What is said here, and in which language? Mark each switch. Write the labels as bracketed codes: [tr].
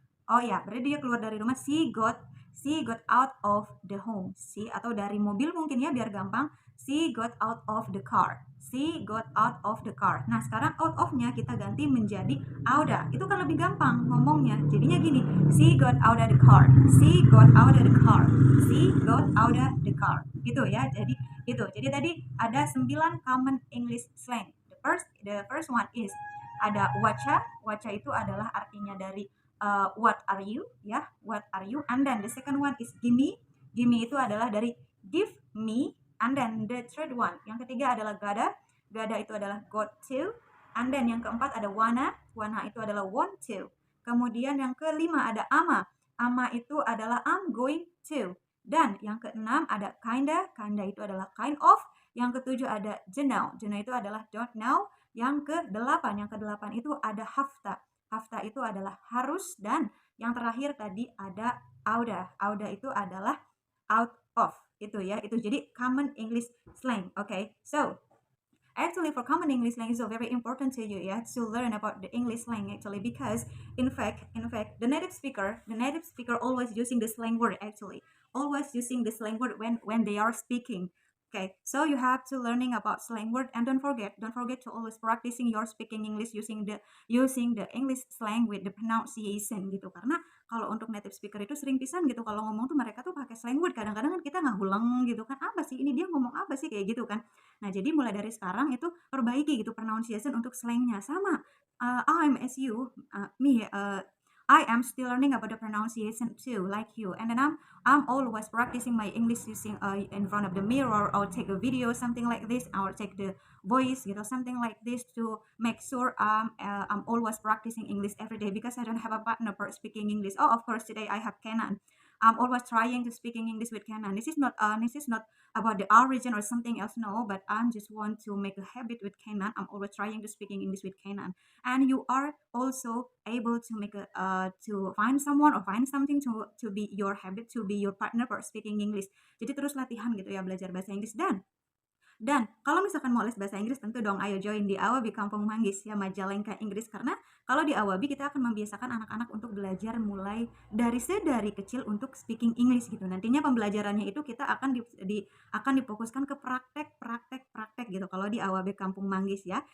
[id] Oh ya, berarti dia keluar dari rumah. [en] She got out of the home. [id] Atau dari mobil mungkin ya biar gampang. [en] She got out of the car. She got out of the car. [id] Nah, sekarang out of-nya kita ganti menjadi outa. Itu kan lebih gampang ngomongnya. Jadinya gini, [en] she got out of the car. She got out of the car. She got out of the car. [id] Gitu ya. Jadi itu. Jadi tadi ada [en] 9 common English slang. The first one is ada wacha. [id] Wacha itu adalah artinya dari [en] what are you ya, what are you, and then the second one is gimme. [id] Gimme itu adalah dari give me, [en] and then the third one [id] yang ketiga adalah gotta itu adalah got to, [en] and then [id] yang keempat ada wanna itu adalah want to, kemudian yang kelima ada ama itu adalah I'm going to, dan yang keenam ada kinda itu adalah kind of, yang ketujuh ada know itu adalah don't know, yang kedelapan itu ada hafta itu adalah harus, dan yang terakhir tadi ada Auda itu adalah out of itu ya, itu jadi common English slang. [en] Okay, so actually for common English slang is so very important to you, yeah, to learn about the English slang actually, because in fact the native speaker always using the slang word, actually always using the slang word when they are speaking. Okay, so you have to learning about slang word, and don't forget to always practicing your speaking English using the English slang with the pronunciation [id] gitu, karena kalau untuk native speaker itu sering pisan gitu kalau ngomong tuh mereka tuh pakai slang word, kadang-kadang kan kita nggak ulang gitu kan, apa sih ini dia ngomong apa sih kayak gitu kan. Nah, jadi mulai dari sekarang itu perbaiki gitu pronunciation untuk slangnya sama. [en] I'm as you, me, I am still learning about the pronunciation too, like you. And then I'm always practicing my English using in front of the mirror, or take a video, something like this, or take the voice, something like this, to make sure I'm always practicing English every day, because I don't have a partner for speaking English. Oh, of course, today I have Kenan. I'm always trying to speaking English with Kenan. This is not about the origin or something else, no, but I'm just want to make a habit with Kenan. I'm always trying to speaking English with Kenan, and you are also able to make a to find someone or find something to be your habit, to be your partner for speaking English. [id] Jadi terus latihan gitu ya, belajar bahasa Inggris. Dan kalau misalkan mau les bahasa Inggris, tentu dong ayo join di Awabi Kampung Manggis ya, Majalengka Inggris, karena kalau di Awabi kita akan membiasakan anak-anak untuk belajar mulai dari kecil untuk speaking English gitu. Nantinya pembelajarannya itu kita akan difokuskan ke praktek gitu kalau di Awabi Kampung Manggis ya.